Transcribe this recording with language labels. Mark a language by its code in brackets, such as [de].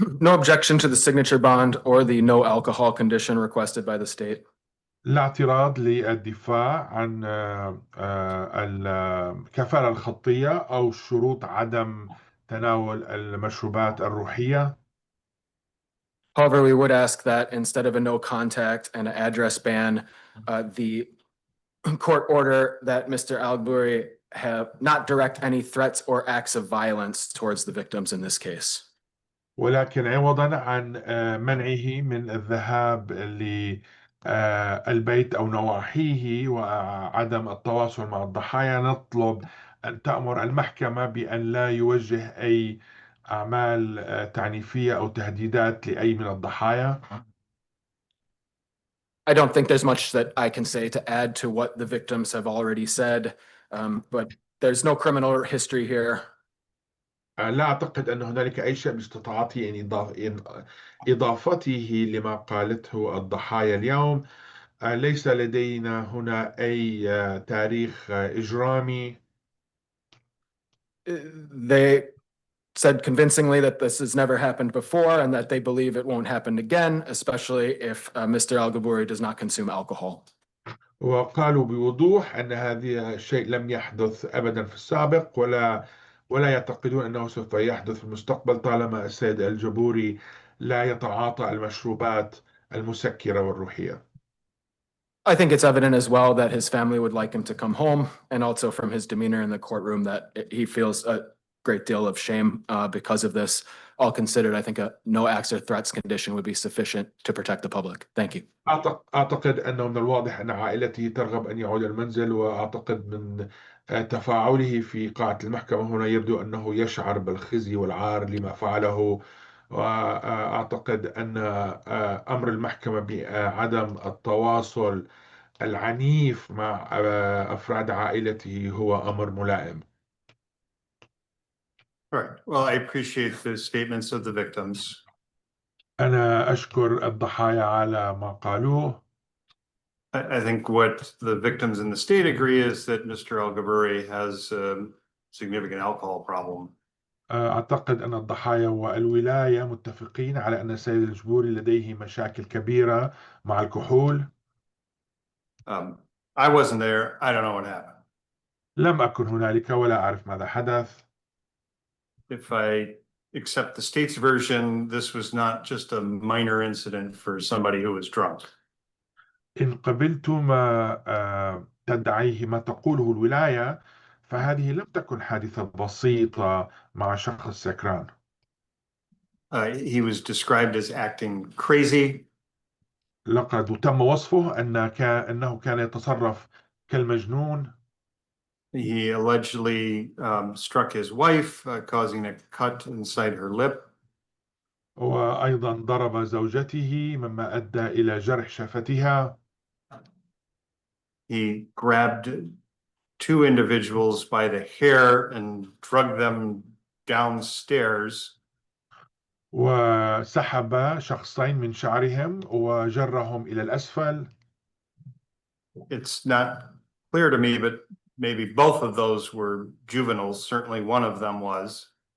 [en] No objection to the signature bond or the no alcohol condition requested by the state. [ar] لا اعتراض للدفاع عن الكفالة الخطية أو شروط عدم تناول المشروبات الروحية. [en] However, we would ask that instead of a no contact and an address ban, the court order that Mr. Al-GBURI have not direct any threats or acts of violence towards the victims in this case. [ar] ولكن عوضا عن منعه من الذهاب للبيت أو نواحيه وعدم التواصل مع الضحايا، نطلب أن تأمر المحكمة بأن لا يوجه أي أعمال تعنيفية أو تهديدات لأي من الضحايا. [en] I don't think there's much that I can say to add to what the victims have already said, but there's no criminal history here. [ar] لا أعتقد أن هنالك أي شيء باستطاعتي إن إضافته لما قالته الضحايا اليوم. ليس لدينا هنا أي تاريخ إجرامي. [en] They said convincingly that this has never happened before and that they believe it won't happen again, especially if Mr. Al-GBURI does not consume alcohol. [ar] وقالوا بوضوح أن هذا الشيء لم يحدث أبدا في السابق، ولا يعتقدون أنه سوف يحدث في المستقبل طالما السيد الجبوري لا يتعاطى المشروبات المسكرة والروحية. [en] I think it's evident as well that his family would like him to come home, and also from his demeanor in the courtroom that he feels a great deal of shame because of this. All considered, I think a no acts or threats condition would be sufficient to protect the public. Thank you. [ar] أعتقد أنه من الواضح أن عائلته ترغب أن يعود المنزل، وأعتقد من تفاعله في قاعة المحكمة هنا يبدو أنه يشعر بالخزي والعار لما فعله. وأعتقد أن أمر المحكمة بعدم التواصل العنيف مع أفراد عائلته هو أمر ملائم. [en] Right. Well, I appreciate the statements of the victims. [ar] أنا أشكر الضحايا على ما قالوه. [en] I think what the victims in the state agree is that Mr. Al-GBURI has a significant alcohol problem. [ar] أعتقد أن الضحايا والولاية متفقين على أن السيد الجبوري لديه مشاكل كبيرة مع الكحول. [en] I wasn't there. I don't know what happened. [ar] لم أكن هنالك ولا أعرف ماذا حدث. [en] If I accept the state's version, this was not just a minor incident for somebody who was drunk. [ar] إن قبلت ما تدعيه ما تقوله الولاية، فهذه لم تكن حادثة بسيطة مع شخص سكران. [en] He was described as acting crazy. [ar] لقد تم وصفه أنه كان يتصرف كالمجنون. [en] He allegedly struck his wife, causing a cut inside her lip. [ar] وأيضا ضرب زوجته مما أدى إلى جرح شفتها. [en] He grabbed two individuals by the hair and dragged them downstairs. [ar] وسحب شخصين من شعرهم وجرهم إلى الأسفل. [en] It's not clear to me, but maybe both of those were juveniles. Certainly one of them was.